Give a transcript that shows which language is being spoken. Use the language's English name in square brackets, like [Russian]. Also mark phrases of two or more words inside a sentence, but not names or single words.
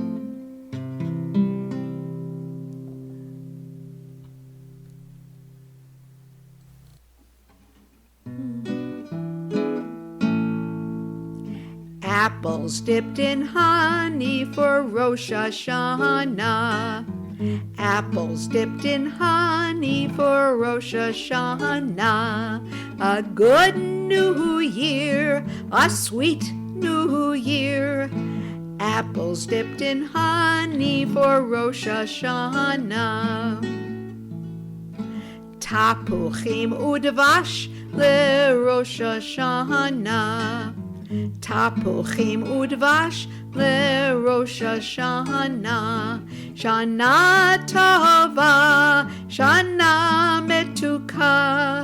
[English] Apples dipped in honey for Rosh Hashanah. Apples dipped in honey for Rosh Hashanah. A good new year, a sweet new year. Apples dipped in honey for Rosh Hashanah. [Hebrew] תפוחים ודבש לראש השנה. תפוחים ודבש לראש השנה. שנה טובה, שנה מתוקה.